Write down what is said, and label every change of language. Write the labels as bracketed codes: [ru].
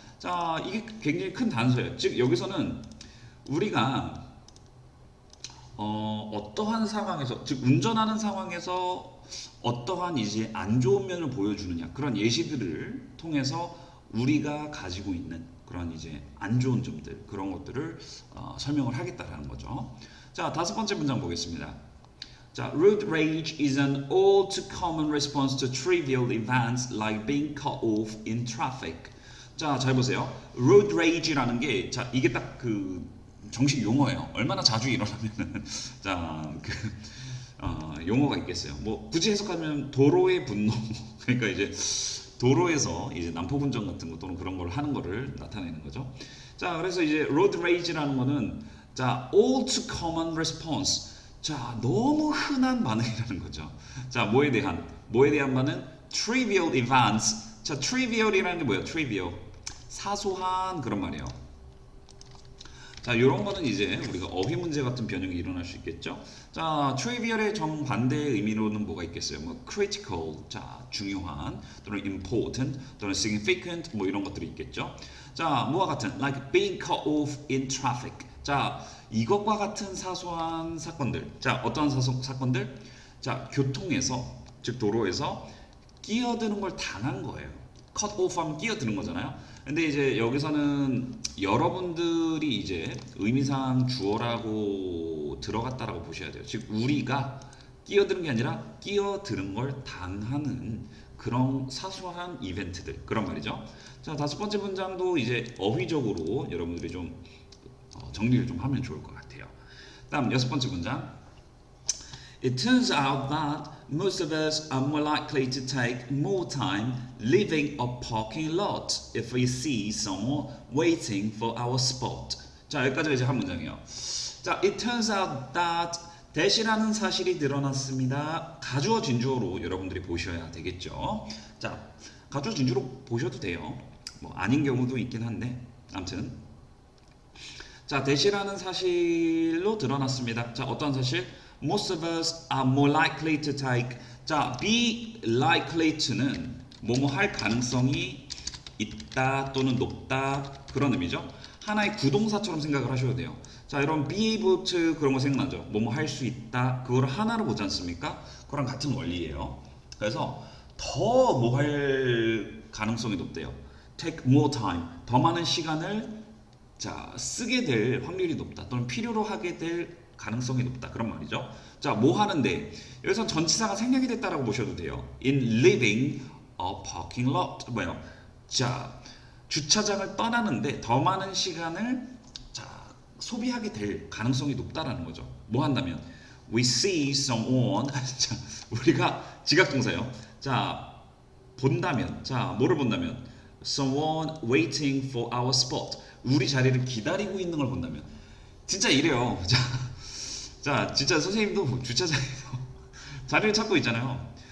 [ko] 자, 이게 굉장히 큰 단서예요. 즉 여기서는 우리가 어떠한 상황에서, 즉 운전하는 상황에서 어떠한 이제 안 좋은 면을 보여주느냐, 그런 예시들을 통해서 우리가 가지고 있는 그런 이제 안 좋은 점들, 그런 것들을 설명을 하겠다라는 거죠. 자, 다섯 번째 문장 보겠습니다. [en] 자, road rage is an all too common response to trivial events like being cut off in traffic. [ko] 자, 잘 보세요. road rage라는 게, 자, 이게 딱 그 정식 용어예요. 얼마나 자주 일어나면은 자, 용어가 있겠어요. 뭐 굳이 해석하면 도로의 분노. 그러니까 이제 도로에서 이제 난폭운전 같은 거 또는 그런 걸 하는 거를 나타내는 거죠. 자, 그래서 이제 road rage라는 거는 자, [en] all too common response. [ko] 자, 너무 흔한 반응이라는 거죠. 자, 뭐에 대한 반응? trivial events. 자, trivial이라는 게 뭐예요? trivial. 사소한 그런 말이에요. 자, 이런 거는 이제 우리가 어휘 문제 같은 변형이 일어날 수 있겠죠. 자, trivial의 정반대의 의미로는 뭐가 있겠어요? 뭐 critical, 자, 중요한, 또는 important, 또는 significant, 뭐 이런 것들이 있겠죠. 자, 뭐와 같은 [en] like being cut off in traffic. [ko] 자, 이것과 같은 사소한 사건들. 자, 어떤 사건들? 자, 교통에서, 즉 도로에서 끼어드는 걸 당한 거예요. cut off 하면 끼어드는 거잖아요. 근데 이제 여기서는 여러분들이 이제 의미상 주어라고 들어갔다라고 보셔야 돼요. 즉 우리가 끼어드는 게 아니라 끼어드는 걸 당하는 그런 사소한 이벤트들, 그런 말이죠. 자, 다섯 번째 문장도 이제 어휘적으로 여러분들이 좀 정리를 좀 하면 좋을 것 같아요. 다음 여섯 번째 문장. [en] It turns out that most of us are more likely to take more time leaving a parking lot if we see someone waiting for our spot. [ko] 자, 여기까지가 이제 한 문장이에요. 자, [en] it turns out that [ko] that이라는 사실이 드러났습니다. 가주어 진주어로 여러분들이 보셔야 되겠죠. 자, 가주어 진주어로 보셔도 돼요. 뭐 아닌 경우도 있긴 한데, 아무튼 자, that이라는 사실로 드러났습니다. 자, 어떤 사실? [en] Most of us are more likely to take. [ko] 자, be likely to는 뭐뭐 할 가능성이 있다 또는 높다 그런 의미죠. 하나의 구동사처럼 생각을 하셔야 돼요. 자, 여러분 be able to 그런 거 생각나죠? 뭐뭐 할 수 있다 그걸 하나로 보지 않습니까? 그거랑 같은 원리예요. 그래서 더 뭐 할 가능성이 높대요. [en] Take more time. [ko] 더 많은 시간을 자, 쓰게 될 확률이 높다 또는 필요로 하게 될 가능성이 높다 그런 말이죠. 자, 뭐 하는데 여기서 전치사가 생략이 됐다라고 보셔도 돼요. [en] In leaving a parking lot. [ko] 뭐예요? 자, 주차장을 떠나는데 더 많은 시간을 자, 소비하게 될 가능성이 높다라는 거죠. 뭐 한다면 [en] we see someone. [ko] 자, 우리가 지각동사요. 자, 본다면, 자, 뭐를 본다면 [en] someone waiting for our spot. [ko] 우리 자리를 기다리고 있는 걸 본다면 진짜 이래요. 자, 진짜 선생님도 주차장에서 자리를 찾고 있잖아요.